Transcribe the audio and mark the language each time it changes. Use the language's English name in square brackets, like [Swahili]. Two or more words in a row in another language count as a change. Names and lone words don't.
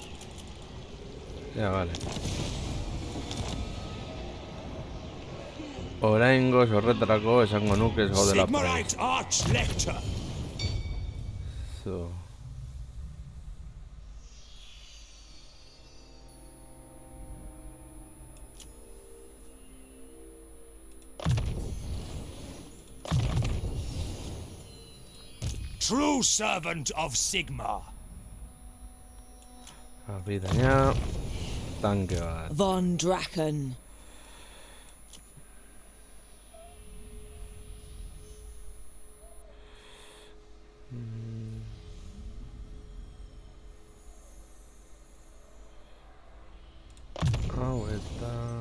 [Basque] Ya, vale. Oraingoz horretarako esango nuke ez gaudela [English] Sigmarite Arch-Lector. So. True servant of Sigmar. [Basque] Kapitaina. Tanke bat. Von Draken. Hau eta...